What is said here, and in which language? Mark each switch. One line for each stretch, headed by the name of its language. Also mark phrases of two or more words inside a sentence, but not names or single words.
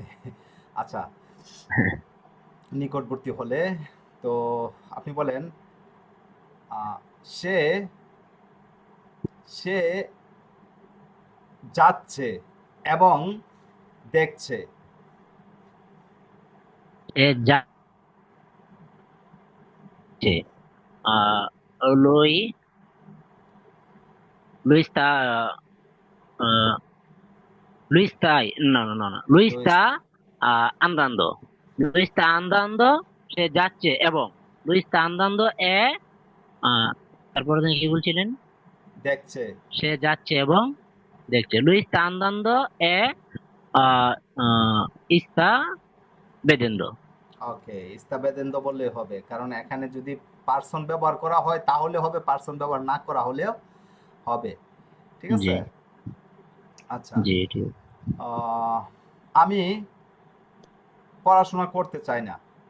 Bangla: আচ্ছা, নিকটবর্তী হলে তো আপনি বলেন আহ, সে সে যাচ্ছে এবং দেখছে। এ যাচ্ছে।
Italian: আহ lui lui sta, আহ, Lui sta, no, no, no, no. Lui লুইস, sta andando. Lui sta andando,
Bangla: সে যাচ্ছে এবং
Italian: Lui sta andando
Bangla: আহ, তারপরে তিনি কি বলছিলেন? দেখছে। সে যাচ্ছে এবং দেখছে।
Italian: Lui sta andando
Bangla: আহ, আহ,
Italian: sta vedendo.
Bangla: ওকে, ইস্তাবেদেন্দ বললে হবে, কারণ এখানে যদি পার্সন ব্যবহার করা হয় তাহলে হবে, পার্সন ব্যবহার না করা হলেও হবে। ঠিক জি আছে? আচ্ছা, জি ঠিক। আহ, আমি পড়াশোনা করতে চাই না।